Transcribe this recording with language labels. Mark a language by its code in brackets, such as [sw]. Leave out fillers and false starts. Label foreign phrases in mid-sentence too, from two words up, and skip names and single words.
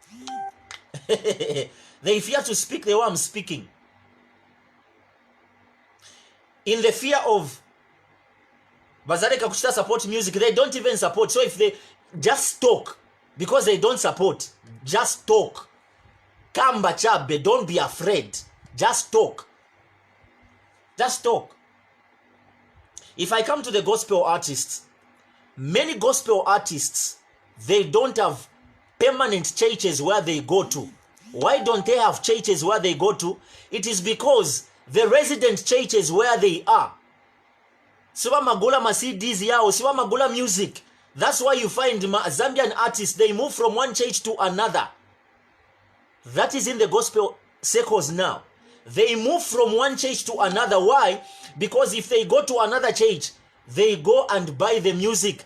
[en] They fear to speak the way I'm speaking. In the fear of [bem] Bazareka Kushita [en] support music, they don't even support. So if they just talk, because they don't support, just talk. [ny] Kamba chabe, [en] don't be afraid. Just talk. Just talk. If I come to the gospel artists, many gospel artists, they don't have permanent churches where they go to. Why don't they have churches where they go to? It is because the resident churches where they are, [ny] siwa magula ma CDs yao, siwa magula music. [en] That's why you find Zambian artists, they move from one church to another. That is in the gospel circles now. They move from one church to another. Why? Because if they go to another church, they go and buy the music.